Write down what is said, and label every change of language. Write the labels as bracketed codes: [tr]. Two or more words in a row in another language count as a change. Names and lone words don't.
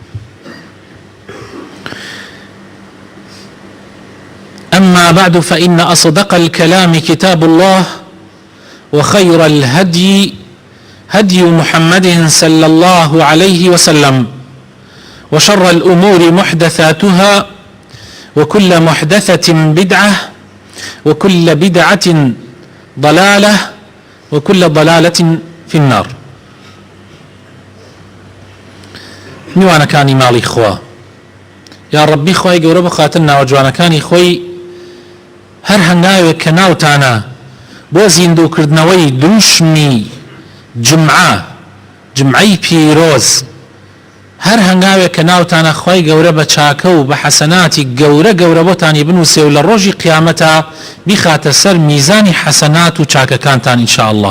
[ar] أما بعد، فإن أصدق الكلام كتاب الله، وخير الهدي هدي محمد صلى الله عليه وسلم، وشر الأمور محدثاتها، وكل محدثة بدعة، وكل بدعة ضلالة، وكل ضلالة في النار. [ckb] میوانە کانی ماڵی خوا، یا ڕەبی خوای گەورە بخاتن ناوەجوانەکانی خۆی هەر هەنگاوێک کە ناوتانە بۆ زیندووکردنەوەی دووشمی جمعەی پیرۆز، هەر هەنگاوێک کە ناوتانە خوای گەورە بە چاکە و بە حەسەناتی گەورە گەورە بۆتانی بنووسێ و لە ڕۆژی قیامەتە بیخاتە سەر میزانی حەسەنات و چاکەکانتان [ar] ئینشاء الله.